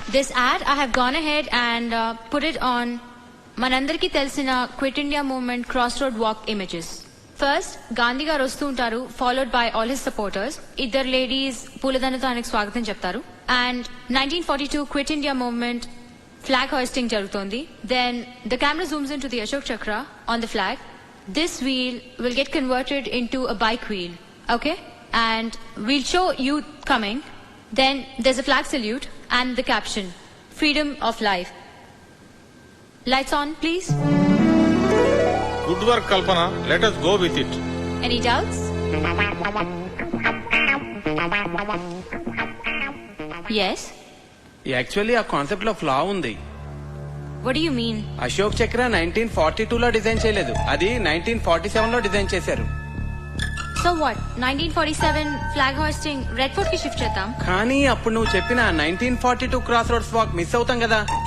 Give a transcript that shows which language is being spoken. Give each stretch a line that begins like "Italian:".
English: this ad I have gone ahead and put it on
Telugu: మనందరికీ తెలిసిన
English: Quit India movement cross road walk images.
Telugu: First Gandhi గారు వస్తూ ఉంటారు,
English: Followed by all his supporters.
Telugu: ఇద్దరు ladies పూలదండతో ఆయనకు స్వాగతం చెప్తారు. And 1942 quit India movement flag hoisting జరుగుతోంది.
English: Then the camera zooms into the Ashok Chakra on the flag. This wheel will get converted into a bike wheel. Okay? And we'll show youth coming. Then there's a flag salute and the caption, freedom of life. Lights on, please. Good work, Kalpana. Let us go with it. Any doubts? Yes?
Telugu: Actually ఆ concept లో ఫ్లా ఉంది.
English: What do you mean?
Telugu: Ashok చక్ర 1942 లో design చేయలేదు, అది 1947 లో design చేశారు.
English: So what?
Telugu: 1947 flag hoisting Red Fort ki shift చేద్దాం. కానీ అప్పుడు నువ్వు చెప్పిన 1942 క్రాస్ రోడ్స్ వాక్ మిస్ అవుతాం కదా.